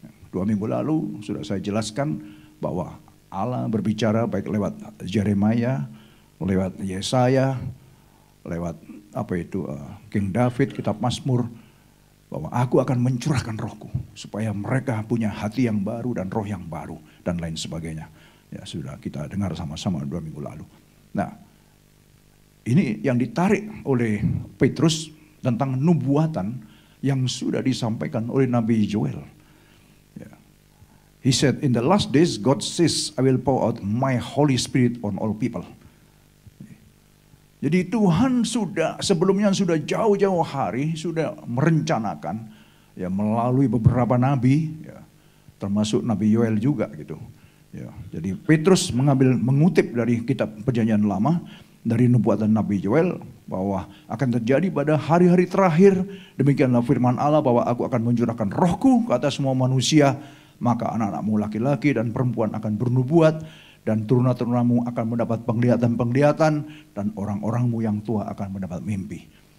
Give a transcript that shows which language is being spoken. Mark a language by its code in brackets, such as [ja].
[id] 2 minggu lalu sudah saya jelaskan bahwa Allah berbicara baik lewat Yeremia, lewat Yesaya, lewat King David, kitab Mazmur, bahwa aku akan mencurahkan rohku supaya mereka punya hati yang baru dan roh yang baru dan lain sebagainya. Ya sudah kita dengar sama-sama 2 minggu lalu. Nah, ini yang ditarik oleh Petrus tentang nubuatan yang sudah disampaikan oleh Nabi Joel. Ya. [en] He said, in the last days God says, I will pour out my Holy Spirit on all people. [id] Jadi Tuhan sudah sebelumnya sudah jauh-jauh hari sudah merencanakan ya melalui beberapa nabi ya, termasuk Nabi Yoel juga gitu. Ya, jadi Petrus mengutip dari kitab Perjanjian Lama dari nubuatan Nabi Yoel bahwa akan terjadi pada hari-hari terakhir, demikianlah firman Allah bahwa aku akan mencurahkan rohku ke atas semua manusia, maka anak-anakmu laki-laki dan perempuan akan bernubuat, dan turun-turunamu akan mendapat penglihatan-penglihatan, dan orang-orangmu yang tua akan mendapat mimpi.